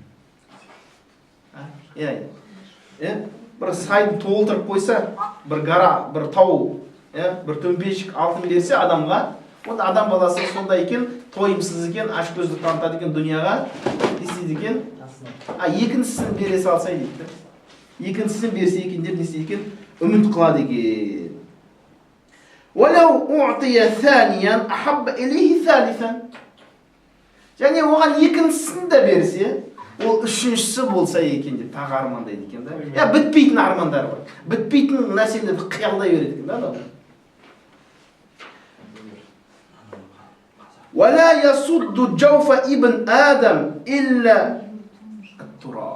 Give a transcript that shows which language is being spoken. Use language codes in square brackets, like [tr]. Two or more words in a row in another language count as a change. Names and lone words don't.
[kk] Бір сайды толтырып қойса, бір гора, бір тау, бір төмпешік алтын берсе адамға, онда адам баласы сондай екен, тойымсыз екен, ашкөздік танытады екен дүнияға, не істейді екен? Екіншісін бере салсай дейді. Екіншісін берсе екен деп не істейді екен? Үміт қылады екен. [ar] "ولو أعطي ثانيا أحب إليه ثالثا." [kk] Және оған екіншісін де берсе, ол үшіншісі болса екен деп тағы армандайды екен да. Бітпейтін армандар бар. Бітпейтін нәрселерді қиялдай береді екен да. [ar] "ولا يسد جوف ابن آدم إلا التراب."